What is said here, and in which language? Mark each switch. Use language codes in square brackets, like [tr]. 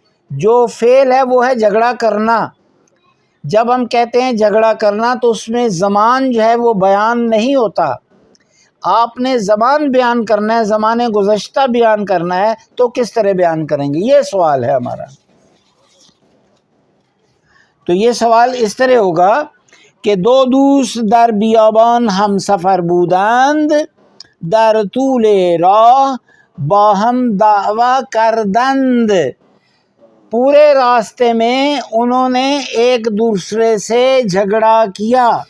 [ur] جو فعل ہے وہ ہے جھگڑا کرنا. جب ہم کہتے ہیں جھگڑا کرنا تو اس میں زمان جو ہے وہ بیان نہیں ہوتا. آپ نے زمان بیان کرنا ہے، زمان گزشتہ بیان کرنا ہے، تو کس طرح بیان کریں گے؟ یہ سوال ہے ہمارا. تو یہ سوال اس طرح ہوگا [fa] که دو دوست در بیابان همسفر بودند، در طول راه با هم دعوا کردند. [ur] پورے راستے میں انہوں نے ایک دوسرے سے جھگڑا کیا.